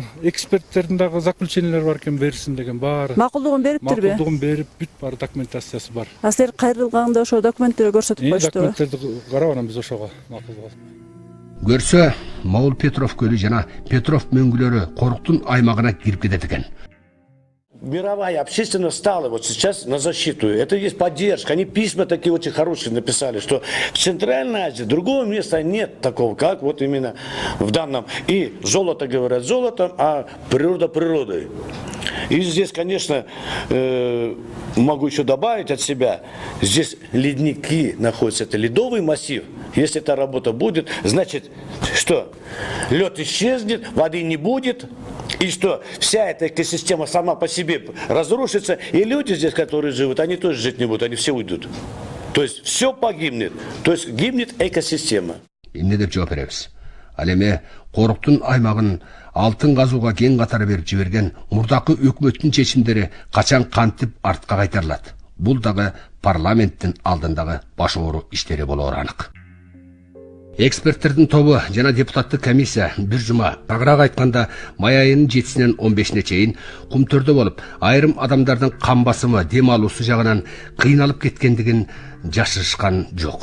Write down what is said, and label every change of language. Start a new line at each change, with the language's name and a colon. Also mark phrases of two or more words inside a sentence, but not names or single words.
Kyrgyz: Эксперттердин дагы заключениялары бар экен, берсин деген баары. Макулдугун бериптирби? Макулдугун берип, бүт бар документациясы бар. А силер кайрылганда ошо документтерди көрсөтүп коюштубу? Документтерди карап анан биз ошого макулдук. Көрсө, Могул Петров көлү жана Петров мөңгүлөрү коруктун аймагына кирип кетет экен.
Russian: Мировая общественность стала вот сейчас на защиту. Это есть поддержка. Они письма такие очень хорошие написали, что в Центральной Азии другого места нет такого, как вот именно в данном. И золото говорят золотом, а природа природой. И здесь, конечно, могу еще добавить от себя, здесь ледники находятся, это ледовый массив. Если эта работа будет, значит, что лед исчезнет, воды не будет. И что вся эта экосистема сама по себе разрушится, и люди здесь, которые живут, они тоже жить не будут, они все уйдут. То есть все погибнет, то есть гибнет экосистема.
Kyrgyz: Эмне деп жооп беребиз? Ал эми коруктун аймагын алтын казууга кең катары берип жиберген мурдакы өкмөттүн чечимдери качан кантип артка кайтарылат? Бул дагы парламенттин алдындагы баш оору иштери болоору анык. Эксперттердин тобу жана депутаттык комиссия бир жума, багыраак айтканда май айынын 7-синен 15-ине чейин Кумтөрдө болуп, айрым адамдардын кан басымы, дем алуусу жагынан кыйналып кеткендигин жашырышкан жок.